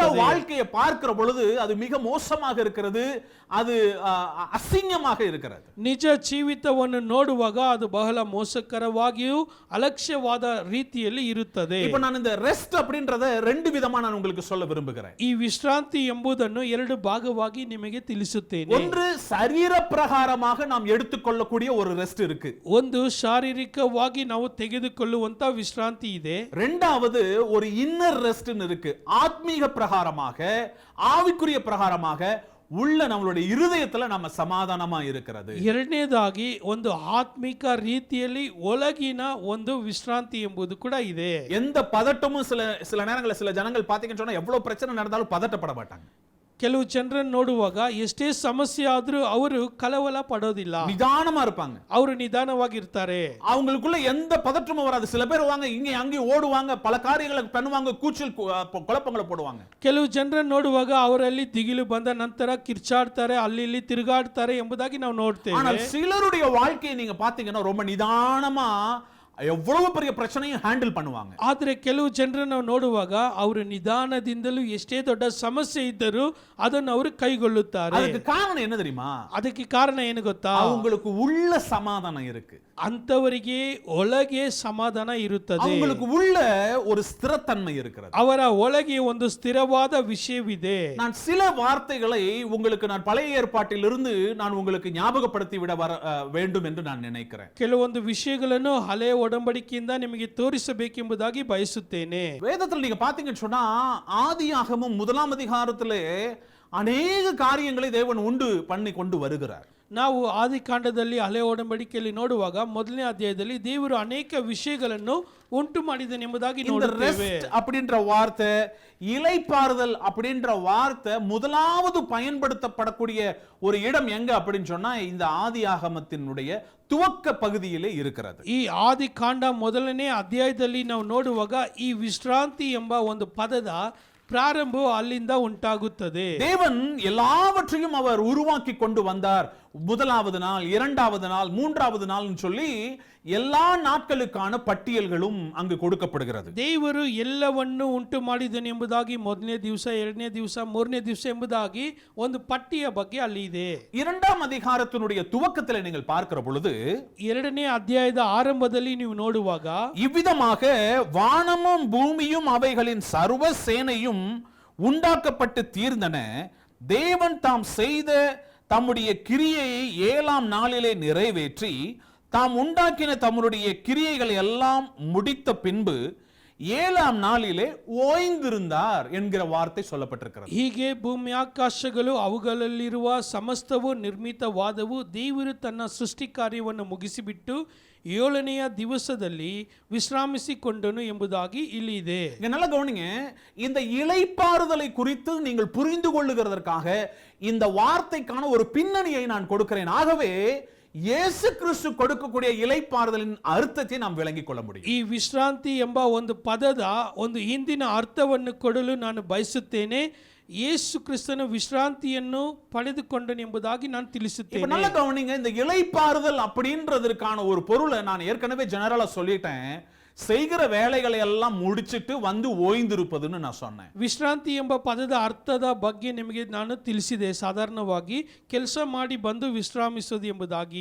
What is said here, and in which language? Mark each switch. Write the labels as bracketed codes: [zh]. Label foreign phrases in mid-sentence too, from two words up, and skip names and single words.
[ta] நிஜ வாழ்க்கையை பார்க்கிற பொழுது அது மிக மோசமாக இருக்கிறது, அது அசிங்கமாக இருக்கிறது. [kn] ನಿಜ ಜೀವಿತವನ್ನು ನೋಡುವಾಗ ಅದು ಬಹಳ ಮೋಸಕರವಾಗಿಯೂ ಅಲಕ್ಷ್ಯವಾದ ರೀತಿಯಲ್ಲಿ ಇರುತ್ತದೆ. [ta] இப்போ நான் இந்த ரெஸ்ட் அப்படின்றத ரெண்டு விதமா நான் உங்களுக்கு சொல்ல விரும்புகிறேன். [kn] ಈ ವಿಶ್ರಾಂತಿ ಎಂಬುದನ್ನು ಎರಡು ಭಾಗವಾಗಿ ನಿಮಗೆ ತಿಳಿಸುತ್ತೇನೆ. [ta] ஒன்று சரீர பிரகாரமாக நாம் எடுத்துக்கொள்ளக்கூடிய ஒரு ரெஸ்ட் இருக்கு. [kn] ಒಂದು ಶಾರೀರಿಕವಾಗಿ ನಾವು ತೆಗೆದುಕೊಳ್ಳುವಂತ ವಿಶ್ರಾಂತಿ ಇದೆ. [ta] இரண்டாவது ஒரு [en] inner rest [ta] இருக்கு. ஆத்மீக பிரகாரமாக, ஆவிக்குரிய பிரகாரமாக உள்ள நம்மளுடைய இருதயத்துல நம்ம சமாதானமா இருக்கிறது. [kn] ಎರಡನೇದಾಗಿ ಒಂದು ಆತ್ಮಿಕ ರೀತಿಯಲ್ಲಿ ಒಳಗಿನ ಒಂದು ವಿಶ್ರಾಂತಿ ಎಂಬುದು ಕೂಡ ಇದೆ. [ta] எந்த பதட்டமும் சில நேரங்களில் சில ஜனங்கள் பாத்தீங்கன்னு சொன்னா எவ்வளவு பிரச்சனை நடந்தாலும் பதட்டப்பட மாட்டாங்க. [kn] ಕೆಲವು ಜನರನ್ನು ನೋಡುವಾಗ ಎಷ್ಟೇ ಸಮಸ್ಯೆ ಆದ್ರೂ ಅವರು ಕಳವಳ ಪಡೋದಿಲ್ಲ, [ta] நிதானமா இருப்பாங்க. [kn] ಅವರು ನಿಧಾನವಾಗಿರ್ತಾರೆ. [ta] அவங்களுக்குள்ள எந்த பதற்றமும் வராது. சில பேர் வாங்க இங்க அங்கே ஓடுவாங்க, பல காரியங்களை பண்ணுவாங்க, கூச்சல் குழப்பங்களை போடுவாங்க. [kn] ಕೆಲವು ಜನರನ್ನು ನೋಡುವಾಗ ಅವರಲ್ಲಿ ದಿಗಿಲು ಬಂದ ನಂತರ ಕಿರ್ಚಾಡ್ತಾರೆ, ಅಲ್ಲಿ ಇಲ್ಲಿ ತಿರುಗಾಡ್ತಾರೆ ಎಂಬುದಾಗಿ ನಾವು ನೋಡ್ತೇವೆ. [ta] ஆனால் சிலருடைய வாழ்க்கையை நீங்க பாத்தீங்கன்னா ரொம்ப நிதானமா எவ்வளவு பெரிய பிரச்சனையும் ஹேண்டில் பண்ணுவாங்க. [kn] ಆದ್ರೆ ಕೆಲವು ಜನರನ್ನು ನಾವು ನೋಡುವಾಗ ಅವರು ನಿಧಾನದಿಂದಲೂ ಎಷ್ಟೇ ದೊಡ್ಡ ಸಮಸ್ಯೆ ಇದ್ದರೂ ಅದನ್ನು ಅವರು ಕೈಗೊಳ್ಳುತ್ತಾರೆ. [ta] அதுக்கு காரணம் என்ன தெரியுமா? [kn] ಅದಕ್ಕೆ ಕಾರಣ ಏನು ಗೊತ್ತಾ? [ta] அவங்களுக்கு உள்ள சமாதானம் இருக்கு. [kn] ಅಂತವರಿಗೆ ಒಳಗೆ ಸಮಾಧಾನ ಇರುತ್ತದೆ. [ta] அவங்களுக்கு உள்ள ஒரு ஸ்திரத்தன்மை இருக்கிறது. [kn] ಅವರ ಒಳಗೆ ಒಂದು ಸ್ಥಿರವಾದ ವಿಷಯವಿದೆ. [ta] நான் சில வார்த்தைகளை உங்களுக்கு நான் பழைய ஏற்பாட்டிலிருந்து நான் உங்களுக்கு ஞாபகப்படுத்தி விட வேண்டும் என்று நான் நினைக்கிறேன். [kn] ಕೆಲವೊಂದು ವಿಷಯಗಳನ್ನು ಹಳೆಯ ಒಡಂಬಡಿಕೆಯಿಂದ ನಿಮಗೆ ತೋರಿಸಬೇಕೆಂಬುದಾಗಿ ಬಯಸುತ್ತೇನೆ. [ta] வேதத்தில் நீங்க பாத்தீங்கன்னு சொன்னா ஆதியாகமம் 1ஆம் அதிகாரத்திலே அநேக காரியங்களை தேவன் உண்டு பண்ணி கொண்டு வருகிறார். [kn] ನಾವು ಆದಿಕಾಂಡದಲ್ಲಿ ಹಳೆ ಒಡಂಬಡಿಕೆಯಲ್ಲಿ ನೋಡುವಾಗ ಮೊದಲನೇ ಅಧ್ಯಾಯದಲ್ಲಿ ದೇವರು ಅನೇಕ ವಿಷಯಗಳನ್ನು ಉಂಟು ಮಾಡಿದನು ಎಂಬುದಾಗಿ ನೋಡುತ್ತೇವೆ. [ta] அப்படின்ற வார்த்தை, இளைப்பாறுதல் அப்படின்ற வார்த்தை முதலாவது பயன்படுத்தப்படக்கூடிய ஒரு இடம் எங்க அப்படின்னு சொன்னா இந்த ஆதியாகமத்தினுடைய துவக்க பகுதியிலே இருக்கிறது. [kn] ಈ ಆದಿಕಾಂಡ ಮೊದಲನೇ ಅಧ್ಯಾಯದಲ್ಲಿ ನಾವು ನೋಡುವಾಗ ಈ ವಿಶ್ರಾಂತಿ ಎಂಬ ಒಂದು ಪದದ ಪ್ರಾರಂಭವು ಅಲ್ಲಿಂದ ಉಂಟಾಗುತ್ತದೆ. [ta] தேவன் எல்லாவற்றையும் அவர் உருவாக்கி கொண்டு வந்தார். முதலாவது நாள், இரண்டாவது நாள், மூன்றாவது நாள் சொல்லி எல்லா நாட்களுக்கான பட்டியல்களும் அங்கு கொடுக்கப்படுகிறது. [kn] ದೇವರು ಎಲ್ಲವನ್ನು ಉಂಟು ಮಾಡಿದನು ಎಂಬುದಾಗಿ ಮೊದಲನೇ ದಿವಸ, ಎರಡನೇ ದಿವಸ, ಮೂರನೇ ದಿವಸ ಎಂಬುದಾಗಿ ಒಂದು ಪಟ್ಟಿಯ ಬಗ್ಗೆ ಅಲ್ಲಿ ಇದೆ. [ta] 2ஆம் அதிகாரத்தினுடைய துவக்கத்தில் நீங்கள் பார்க்கிற பொழுது, [kn] ಎರಡನೇ ಅಧ್ಯಾಯದ ಆರಂಭದಲ್ಲಿ ನೀವು ನೋಡುವಾಗ [ta] இவ்விதமாக வானமும் பூமியும் அவைகளின் சர்வ சேனையும் உண்டாக்கப்பட்டு தீர்ந்தன. தேவன் தாம் செய்த தம்முடைய கிரியையை 7ஆம் நாளிலே நிறைவேற்றி தாம் உண்டாக்கின தம்முடைய கிரியைகளை எல்லாம் முடித்த பின்பு 7ஆம் நாளிலே ஓய்ந்திருந்தார் என்கிற வார்த்தை சொல்லப்பட்டிருக்கிறது. [kn] ಹೀಗೆ ಭೂಮಿ ಆಕಾಶಗಳು ಅವುಗಳಲ್ಲಿರುವ ಸಮಸ್ತವು ನಿರ್ಮಿತವಾದವು. ದೇವರು ತನ್ನ ಸೃಷ್ಟಿ ಕಾರ್ಯವನ್ನು ಮುಗಿಸಿಬಿಟ್ಟು 7ನೆಯ ದಿವಸದಲ್ಲಿ ವಿಶ್ರಾಮಿಸಿಕೊಂಡನು ಎಂಬುದಾಗಿ ಇಲ್ಲಿ ಇದೆ. [ta] நல்லா கவனிங்க. இந்த இளைப்பாறுதலை குறித்து நீங்கள் புரிந்து கொள்ளுகிறதற்காக இந்த வார்த்தைக்கான ஒரு பின்னணியை நான் கொடுக்கிறேன். ஆகவே இயேசு கிறிஸ்து கொடுக்கக்கூடிய இளைப்பாறுதலின் அர்த்தத்தை நாம் விளங்கிக் கொள்ள முடியும். [kn] ಈ ವಿಶ್ರಾಂತಿ ಎಂಬ ಒಂದು ಪದದ ಒಂದು ಹಿಂದಿನ ಅರ್ಥವನ್ನು ಕೊಡಲು ನಾನು ಬಯಸುತ್ತೇನೆ. ಯೇಸು ಕ್ರಿಸ್ತನ ವಿಶ್ರಾಂತಿಯನ್ನು ಪಡೆದುಕೊಂಡನು ಎಂಬುದಾಗಿ ನಾನು ತಿಳಿಸುತ್ತೇನೆ. [ta] இப்ப நல்லா கவனிங்க. இந்த இளைப்பாறுதல் அப்படின்றதற்கான ஒரு பொருளை நான் ஏற்கனவே ஜெனரலா சொல்லிட்டேன். செய்கிற வேலைகளை எல்லாம் முடிச்சிட்டு வந்து ஓய்ந்திருப்பதுன்னு நான் சொன்னேன். [kn] ವಿಶ್ರಾಂತಿ ಎಂಬ ಪದದ ಅರ್ಥದ ಬಗ್ಗೆ ನಿಮಗೆ ನಾನು ತಿಳಿಸಿದೆ. ಸಾಧಾರಣವಾಗಿ ಕೆಲಸ ಮಾಡಿ ಬಂದು ವಿಶ್ರಾಮಿಸುವುದು ಎಂಬುದಾಗಿ.